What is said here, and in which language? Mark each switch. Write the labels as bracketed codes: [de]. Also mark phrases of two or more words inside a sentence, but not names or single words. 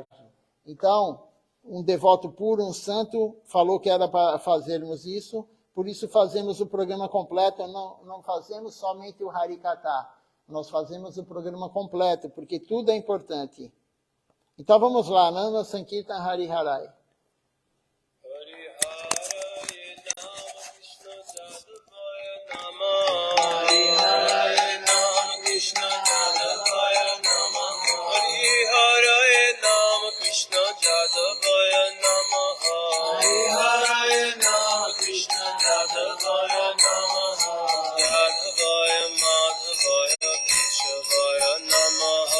[pt] Então, um devoto puro, um santo, falou que era para fazermos isso, por isso fazemos o programa completo, não fazemos somente o Harikata, nós fazemos o programa completo, porque tudo é importante. Então vamos lá, [sa] Nama Sankirtan Hari Harai. Krishna Jadavaya Namaha Hari Hare Nama Krishna Jadavaya Namaha Jadavaya Madhavaya Keshavaya Namaha